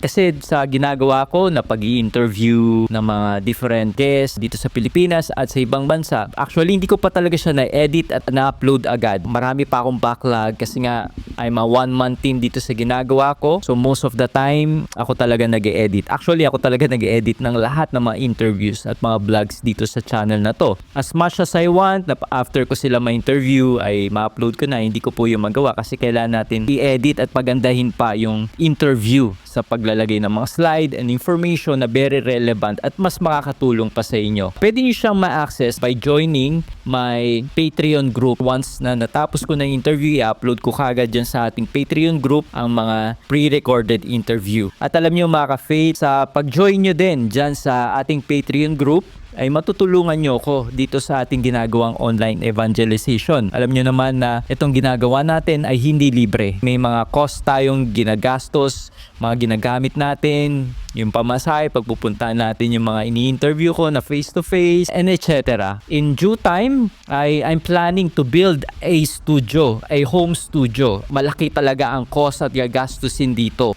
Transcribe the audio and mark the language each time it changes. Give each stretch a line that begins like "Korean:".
Filipino: Kasi sa ginagawa ko na pag-i-interview ng mga different guests dito sa Pilipinas at sa ibang bansa, actually hindi ko pa talaga siya na-edit at na-upload agad. Marami pa akong backlog kasi nga
English: I'm a one-man team
Filipino: dito sa ginagawa ko.
English: So most of the time,
Filipino: ako talaga nag-e-edit. Actually, ako talaga nag-e-edit ng lahat ng mga interviews at mga vlogs dito sa channel na to.
English: As much as I want,
Filipino: na after ko sila ma-interview, ay ma-upload ko na. Hindi ko po yung magawa kasi kailangan natin i-edit at pagandahin pa yung interview sa paglalagay ng mga slide and information na
English: very relevant
Filipino: at mas makakatulong pa sa inyo. Pwede nyo siyang ma-access
English: by joining my Patreon group.
Filipino: Once na natapos ko ng interview, i-upload ko kagad dyan sa ating Patreon group ang mga pre-recorded interview. At alam nyo mga ka-faith, sa pag-join nyo din dyan sa ating Patreon group, ay matutulungan nyo ko dito sa ating ginagawang online evangelization. Alam nyo naman na itong ginagawa natin ay hindi libre. May mga cost tayong ginagastos, mga ginagamit natin, yung pamasahe, pagpupunta natin yung mga ini-interview ko na face-to-face, and etc.
English: In due time, I'm planning to build a studio, a home studio.
Filipino: Malaki talaga ang cost at gagastusin dito.